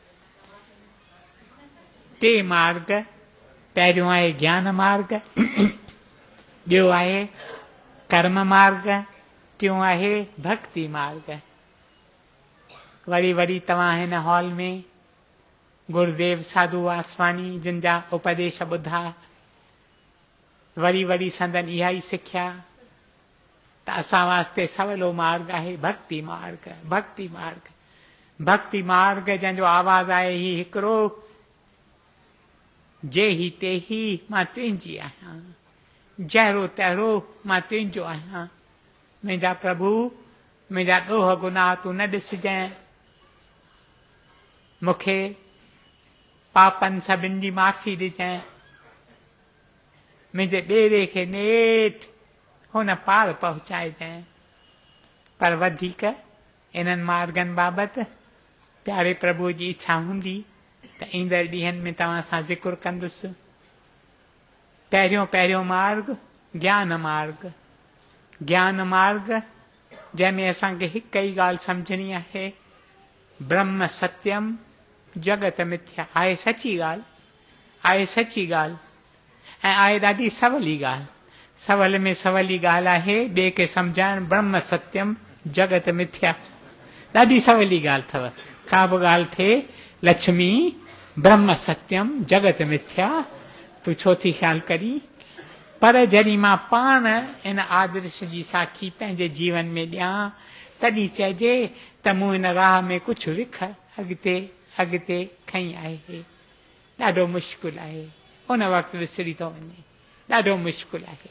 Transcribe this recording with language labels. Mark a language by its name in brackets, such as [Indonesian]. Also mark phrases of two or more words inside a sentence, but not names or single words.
[Sindhi] 3 मार्ग, पहिरियों आहे ज्ञान मार्ग, ॿियो आहे कर्म मार्ग, टियों आहे भक्ति मार्ग। वरी वरी तव्हां हिन हॉल में गुरुदेव साधू वासवानी जिन जा उपदेश ॿुधा, वरी वरी संदन इहा ई सिख्या त असां वास्ते सवलो मार्ग आहे भक्ति मार्ग। भक्ति मार्ग, भक्ति मार्ग जंहिंजो आवाज़ आहे ही हिकिड़ो, जे ही ते ही मां तुंहिंजी आहियां, जहिड़ो तहिड़ो मां तुंहिंजो आहियां। मुंहिंजा प्रभु, मुंहिंजा ॾोह गुनाह तूं न ॾिसजांइ, मूंखे पापनि सभिनि जी माफ़ी ॾिजांइ, मुंहिंजे ॿेड़े खे नेठि हुन पार पहुचाइजांइ। पर वधीक इन्हनि मार्गनि बाबति प्यारे प्रभु जी इच्छा हूंदी त ईंदड़ ॾींहनि में तव्हां सां ज़िक्र कंदुसि। पहिरियों मार्ग ज्ञान मार्ग। ज्ञान मार्ग जंहिंमें असांखे हिकु ई ॻाल्हि सम्झणी आहे, [Sanskrit] ब्रह्म सत्यम जगत मिथ्या। [Sindhi] आहे सची ॻाल्हि, आहे सची ॻाल्हि ऐं आहे ॾाढी सवली ॻाल्हि। सवल में सवली ॻाल्हि आहे ॿिए खे सम्झाइण, [Sanskrit] ब्रह्म सत्यम जगत मिथ्या। [Sindhi] ॾाढी सवली ॻाल्हि अथव। का बि ॻाल्हि थिए, [Sanskrit] लक्ष्मी ब्रह्म सत्यम जगत मिथ्या, [Sindhi] तूं छो थी ख़्यालु करी। पर जॾहिं मां पाण इन आदर्श जी साखी पंहिंजे जीवन में ॾियां, तॾहिं चइजे त मूं इन राह में कुझु विख अॻिते अॻिते खईं आहे। ॾाढो मुश्किल आहे, उन वक़्तु विसरी थो वञे, ॾाढो मुश्किल आहे।